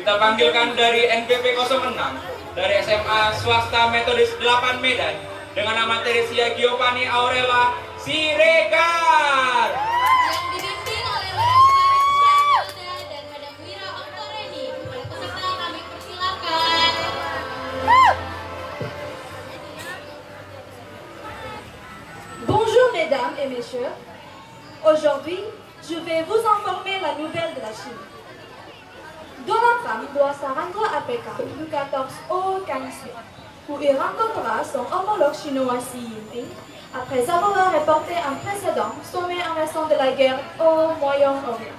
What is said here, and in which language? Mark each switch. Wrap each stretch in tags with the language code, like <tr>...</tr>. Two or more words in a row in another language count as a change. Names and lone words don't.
<id>Kita panggilkan dari NPP 06, dari SMA Swasta Metodis 8 Medan, dengan nama Teresia Giovanni Aurela Siregar. Yang dibimbing oleh Madam Karen Syahilda dan Madam Wira Oktoreni. Para peserta kami persilakan.</id> <fr>Bonjour mesdames et messieurs. Aujourd'hui, je vais vous informer la nouvelle de la Chine. Donald Trump doit se rendre à Pékin du 14 au 15 mai, où il rencontrera son homologue chinois Xi Jinping, après avoir reporté un précédent sommet en raison de la guerre au Moyen-Orient.</fr>